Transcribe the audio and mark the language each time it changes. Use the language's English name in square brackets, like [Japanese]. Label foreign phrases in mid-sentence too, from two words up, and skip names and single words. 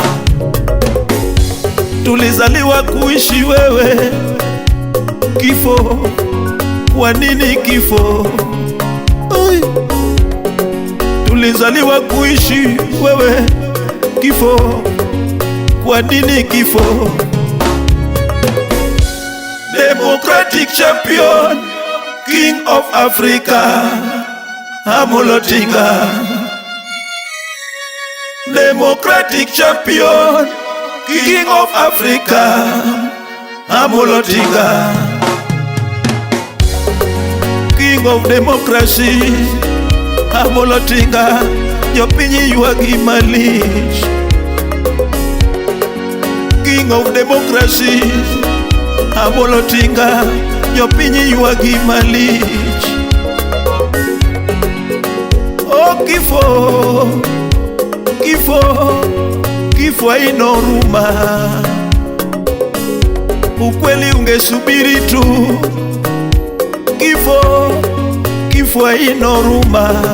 [Swahili] Tulizaliwa kuishi wewe, kifo kwa nini kifo? Tulizaliwa kuishi wewe, kifo kwa nini kifo? [English] Democratic champion, King of Africa Amolo Odinga, Democratic champion, King of Africa Amolo Odinga, King of democracy Amolo Odinga, [Luo (Kenya and Tanzania)] jopinyi yuagi malich. [English] King of democracy Amolo Odinga, [Luo (Kenya and Tanzania)] jopinyi yuagi malich. [Swahili] Oh, kifo haina huruma. Ukweli ungesubiri tu. Kifo haina huruma.